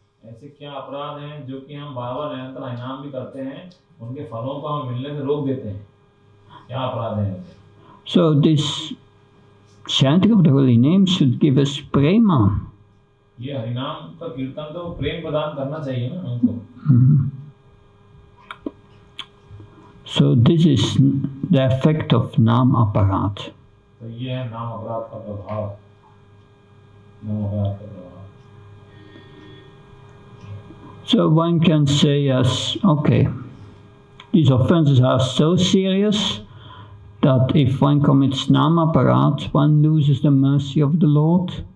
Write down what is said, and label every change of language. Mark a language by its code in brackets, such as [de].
[hi] ऐसे क्या अपराध हैं जो कि हम बार-बार निरंतर हरिनाम भी करते हैं उनके फलों को हम मिलने से रोक देते हैं क्या अपराध हैं? [en] So this chanting of the holy name should give us prema. [hi] ये हरिनाम का कीर्तन तो प्रेम प्रदान करना चाहिए ना हमको. [en] So this is the effect of nam aparat. [hi] तो ये है नाम अपराध का प्रभाव. नाम अपराध का प्रभाव. [en] So one can say, yes, okay, these offenses are so serious that if one commits nam aparat, one loses the mercy of the Lord.